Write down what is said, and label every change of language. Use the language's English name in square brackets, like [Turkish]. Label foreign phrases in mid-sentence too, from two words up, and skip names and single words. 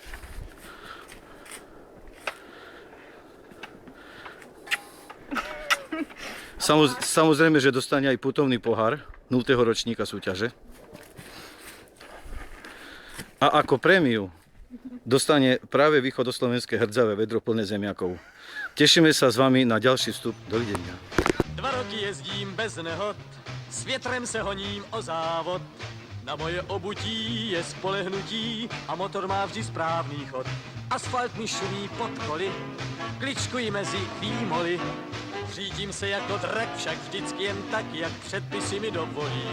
[Slovak] Samozrejme, že dostane aj putovný pohár 0. ročníka súťaže. A ako prémiu dostane práve východoslovenské hrdzavé vedro plné zemiakov. Tešíme sa s vami na ďalší vstup. Dovidenia. [Czech] 2 roky jezdím bez nehod, s větrem se honím o závod. Na moje obutí je spolehnutí a motor má vždy správný chod. Asfalt mi šumí pod koly, kličkuji mezi výmoly. Řídím se jako drak, však vždycky jen tak, jak předpisy mi dovolí.